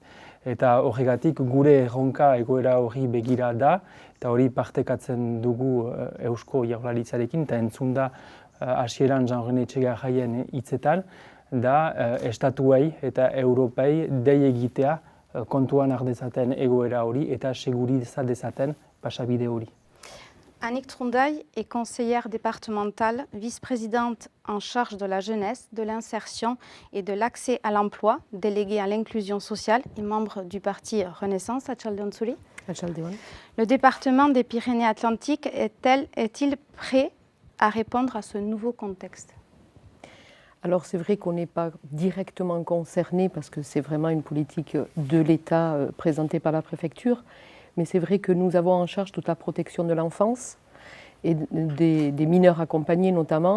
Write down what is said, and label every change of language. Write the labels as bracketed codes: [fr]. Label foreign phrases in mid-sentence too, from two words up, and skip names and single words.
[eu] Eta horregatik gure erronka egoera hori begira da, eta hori partekatzen dugu Eusko Jaurlaritzarekin, eta entzun da hasieran Jean-René Etxegarrayen hitzetan, da estatuei eta europei dei egitea kontuan ardezaten egoera hori eta segurizadezaten pasabide hori. [fr] Annick Trundaille est conseillère départementale, vice-présidente en charge de la jeunesse, de l'insertion et de l'accès à l'emploi, déléguée à l'inclusion sociale et membre du parti Renaissance, [eu] Atxaldeon zuri. Atxaldeon. [fr] Le département des Pyrénées-Atlantiques est-il prêt à répondre à ce nouveau contexte? Alors c'est vrai qu'on n'est pas directement concerné parce que c'est vraiment une politique de l'État présentée par la préfecture. Mais c'est vrai que nous avons en charge toute la protection de l'enfance et des mineurs accompagnés notamment.